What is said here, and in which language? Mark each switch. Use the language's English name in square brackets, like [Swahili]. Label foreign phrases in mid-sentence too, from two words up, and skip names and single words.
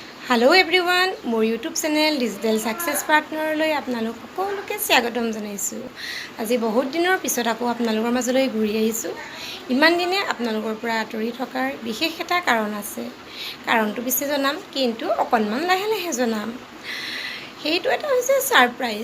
[English] Hello everyone [Assamese] মোৰ ইউটিউব চেনেল डिजिटल सक्सेस पार्टनरলৈ আপোনালোক সকলোকে স্বাগতম জনাইছো। আজি বহুত দিনৰ পিছত আকৌ আপোনালোকৰ মাজলৈ ঘূৰি আহিছো। ইমান দিনে আপোনালোকৰ পৰা আঁতৰি থকাৰ বিশেষ এটা কাৰণ আছে। কাৰণটো পিছে জনাম, কিন্তু অকণমান লাহে লাহে জনাম। সেইটো এটা হৈছে সাৰপ্ৰাইজ।